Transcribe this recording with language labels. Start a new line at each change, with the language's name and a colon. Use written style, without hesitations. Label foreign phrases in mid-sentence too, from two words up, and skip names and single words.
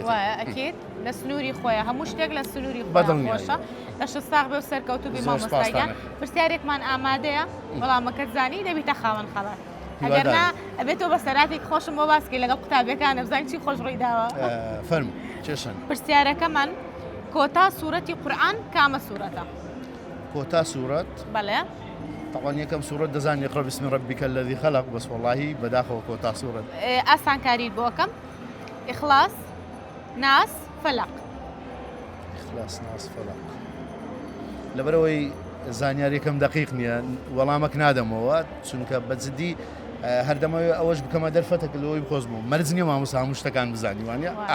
Central Kurdish: ئەکێت لە سنووری خۆیە هەموو شتێک لە سنووری خۆشە لە شساق بێ و سەرکەوتوبی مامۆستایان پرسیارێکمان ئامادەیە وەڵامەکەت زانی دەبیتە خاوەن خەڵات ئەگەرنا ئەبێتەوە بە سەراتێک خۆشم بۆ باسکەی لەگەڵ قوتابیەکانە بزانین چی خۆش ڕووی داوە فەرموو چێشن پرسیارەکەمان کۆتا سوورەتی قورئان کامە سوورەتە کۆتا سوورەت بەڵێ طبعا یەکەم سوورەت دەزانی
Arabic: اقرأ باسم ربك الذي خلق
Central Kurdish: بس والله بەداخەوە کۆتا سوورەت ئاسانکاریت بۆ ئەەکەم ئیخلاس ناس فەلەق ئیخلاس ناس فەلەق لەبەرەوەی زانیاریەکەم دقیق نییە وەڵامەک نادەمەوە چونکە بەجددی هەردەمەوە ئەوەش بکەمە دەرفەتە لەوەی بخۆز بوو مەرج نییە مامۆستا هەموو شتەکان بزانی وانە